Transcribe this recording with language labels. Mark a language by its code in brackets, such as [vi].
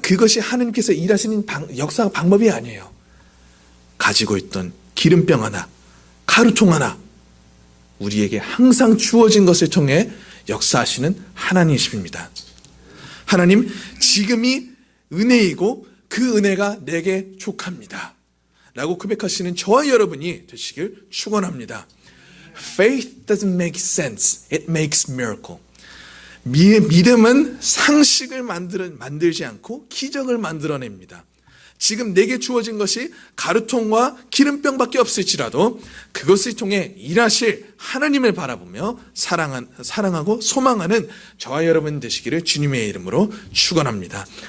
[ko] 그것이 하나님께서 일하시는 역사 방법이 아니에요. 가지고 있던 기름병 하나, 가루통 하나, 우리에게 항상 주어진 것을 통해 역사하시는 하나님이십니다. 하나님, 지금이 은혜이고 그 은혜가 내게 족합니다 라고 고백하시는 저와 여러분이 되시길 축원합니다. [en] Faith doesn't make sense. It makes miracle. [ko] 믿음은 상식을 만들지 않고 기적을 만들어냅니다. 지금 내게 주어진 것이 가루통과 기름병밖에 없을지라도 그것을 통해 일하실 하나님을 바라보며 사랑하고 소망하는 저와 여러분 되시기를 주님의 이름으로 축원합니다.